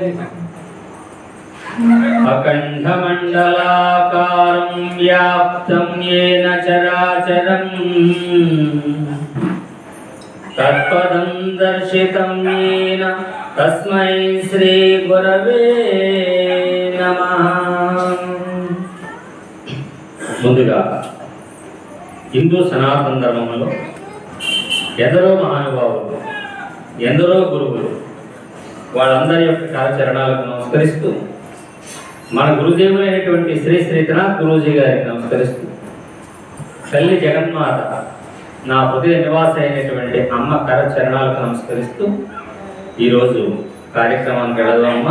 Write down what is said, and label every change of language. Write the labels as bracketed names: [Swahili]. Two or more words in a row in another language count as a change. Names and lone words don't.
[Sanskrit] अखण्डमण्डलाकारं व्याप्तं येन चराचरं तत्पदं दर्शितं येन तस्मै श्रीगुरवे नमः। [Telugu] ముందుగా హిందూ సనాతన ధర్మంలో ఎందరో మహానుభావులు ఎందరో గురువులు వాళ్ళందరి యొక్క కార్యచరణాలకు నమస్కరిస్తూ మన గురుదేవులైనటువంటి శ్రీ శ్రీనాథ్ గురూజీ గారికి నమస్కరిస్తూ తల్లి జగన్మాత నా హృదయ నివాస అయినటువంటి అమ్మ కరచరణాలకు నమస్కరిస్తూ ఈరోజు కార్యక్రమానికి వెళదామమ్మా.